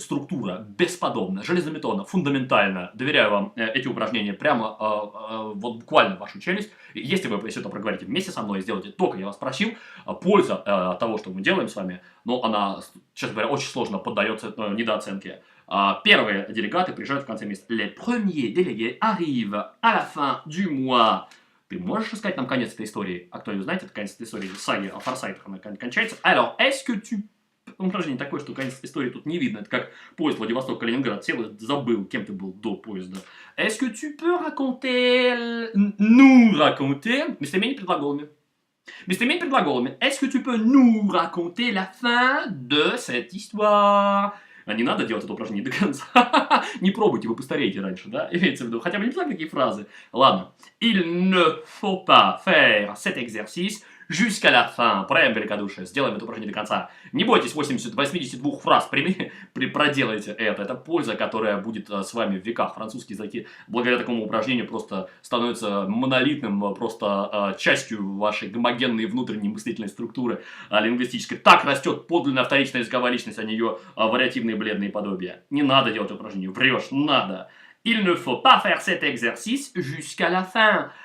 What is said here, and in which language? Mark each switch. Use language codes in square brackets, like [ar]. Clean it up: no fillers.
[ru] Структура бесподобна, железобетонна, фундаментальна. Доверяю вам эти упражнения прямо вот буквально в вашу челюсть. Если вы все это проговорите вместе со мной и сделаете только я вас просил, польза от того, что мы делаем с вами, но она, честно говоря, очень сложно поддается недооценке. Первые делегаты приезжают в конце месяца. [fr] Les premiers délégués arrivent à la fin du mois. [ru] Ты можешь рассказать нам конец этой истории? А кто ее знает, это конец этой истории. Саги о форсайтах она кончается. [fr] Alors, est-ce que tu... [ru] Упражнение такое, что конец истории тут не видно. Это как поезд Владивосток-Калининград. Сел и забыл, кем ты был до поезда. [fr] Est-ce que tu peux raconter... Nous raconter... [ru] Местоимение предглаголами. Местоимение предглаголами. [fr] Est-ce que tu peux nous raconter la fin de cette histoire? [ru] Не надо делать это упражнение до конца. Не пробуйте, вы постареете раньше, да? Имеется в виду, хотя бы не знаю, какие фразы. Ладно. [fr] Il ne faut pas faire cet exercice jusqu'à la fin. [ru] Проявим великодушие. Сделаем это упражнение до конца. Не бойтесь 82 фраз. Проделайте это. Это польза, которая будет с вами в веках. Французский язык благодаря такому упражнению просто становится монолитным, просто частью вашей гомогенной внутренней мыслительной структуры лингвистической. Так растет подлинная вторичная языковая личность, а не ее вариативные бледные подобия. Не надо делать это упражнение. Врешь. Надо. [fr] Il ne faut pas faire cet exercice jusqu'à la fin.